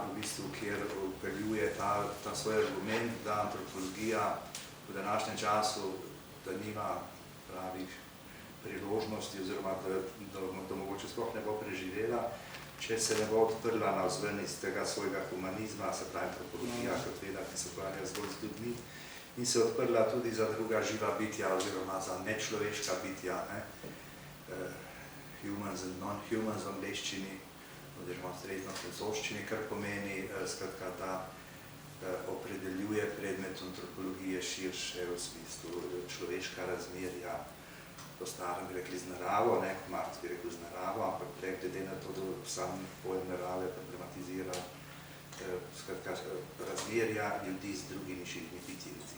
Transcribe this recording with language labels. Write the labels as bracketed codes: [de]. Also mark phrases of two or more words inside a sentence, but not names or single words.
[sl] v bistvu, kjer upeljuje ta svoj argument, da antropologija v današnjem času, da nima pravih priložnosti oziroma da mogoče sploh ne bo preživela, če se ne bo odprla navzven iz tega svojega humanizma, se pravi antropologija kot veda, ki se ukvarja zgolj z ljudmi, in se odprla tudi za druga živa bitja oziroma za nečloveška bitja, [en] humans and non-humans [sl] v angleščini oziroma ustrezno francoščini, kar pomeni, skratka, da opredeljuje predmet antropologije širše v smislu človeška razmerja, po starem bi rekli z naravo, kot Marx bi rekel z naravo, ampak glede na to, da sam pojem narave problematizira skratka, razmerja ljudi z drugimi živimi bitji, recimo.